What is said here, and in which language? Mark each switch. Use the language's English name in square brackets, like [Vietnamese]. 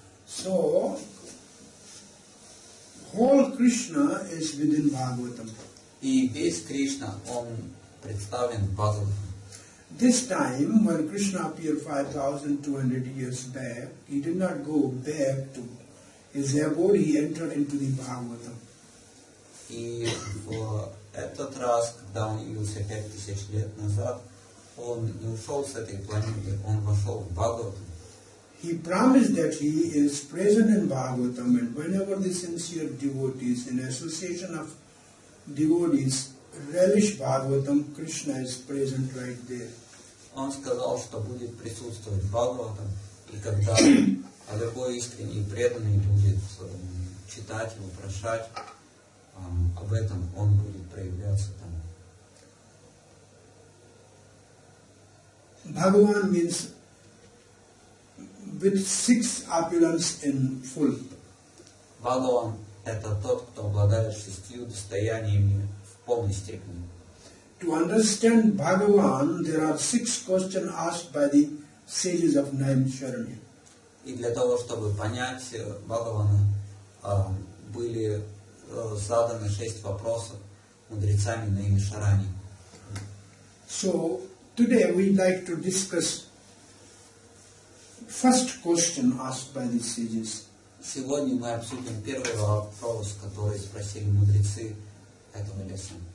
[English] So, whole Krishna is within Bhagavatam. [Russian] И весь Кришна, он представлен в Бхагаватам. [English] This time, when Krishna appeared 5,200 years back, he did not go back to his abode, he entered into the Bhagavatam. [Russian] И в этот раз, когда он явился 5000 лет назад, он не ушел с этой планеты, он вошел в Бхагаватам. [English] He promised that he is present in Bhagavatam, and whenever the sincere devotees, in association of devotees, relish Bhagavatam, Krishna is present right there. [Russian] Он сказал, что будет присутствовать Бхагаватам, и когда любой искренний и преданный будет читать его, прошать об этом, он будет проявляться там. [English] Bhagavan means with 6 opulence in full. [Russian] Бхагаван — это тот, кто обладает 6 достояниями в полной степени. [English] To understand Bhagavan, there are 6 questions asked by the sages of Naimisharanya. [Russian] И для того, чтобы понять Бхагавана, были заданы 6 вопросов мудрецами Наймишарани. [English] So today we'd like to discuss first question asked by the sages. [Russian] Сегодня мы обсудим первый вопрос, который спросили мудрецы этого леса.